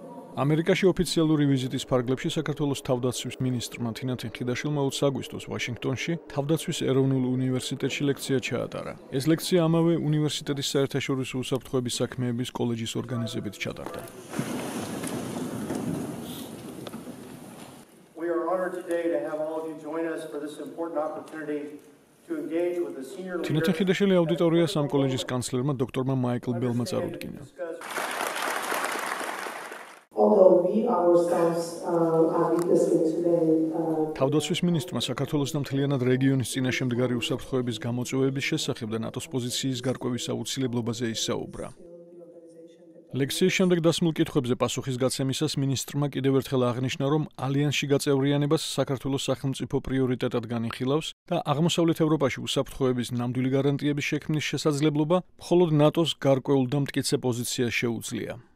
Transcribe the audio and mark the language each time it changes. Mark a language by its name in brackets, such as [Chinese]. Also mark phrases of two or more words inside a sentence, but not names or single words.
[Georgian] ამერიკაში ოფიციალური ვიზიტის ფარგლებში საქართველოს თავდაცვის მინისტრმა თინათინ ხიდაშვილმა 20 აგვისტოს ვაშინგტონში თავდაცვის ეროვნულ უნივერსიტეტში ლექცია ჩაატარა. ეს ლექცია ამავე უნივერსიტეტის საერთაშორისო უსაფრთხოების საქმეების კოლეჯის ორგანიზებით ჩატარდა. [English] We are honored today to have all of you join us for this important opportunity to engage with the senior leaders. [Georgian] თინათინ ხიდაშვილი აუდიტორიას ამ კოლეჯის კანცლერმა დოქტორმა მაიკლ ბელმა წარუდგინა. [English] Although we ourselves are witnessing today [Georgian] თავდაცვის მინისტრმა საქართველოს და მთლიანად რეგიონის წინაშე მდგარი უსაფრთხოების გამოწვევების შესახებ და ნატოს პოზიციის გარკვევის აუცილებლობაზე ისაუბრა. ლექციის შემდეგ დასმულ კითხვებზე პასუხის გაცემისას მინისტრმა კიდევ ერთხელ აღნიშნა, რომ ალიანსში გაწევრიანებას საქართველოს სახელმწიფო პრიორიტეტად განიხილავს და აღმოსავლეთ ევროპაში უსაფრთხოების ნამდვილი გარანტიების შექმნის შესაძლებლობა მხოლოდ ნატოს გარკვეულ და მტკიცე პოზიციას შეუძლია.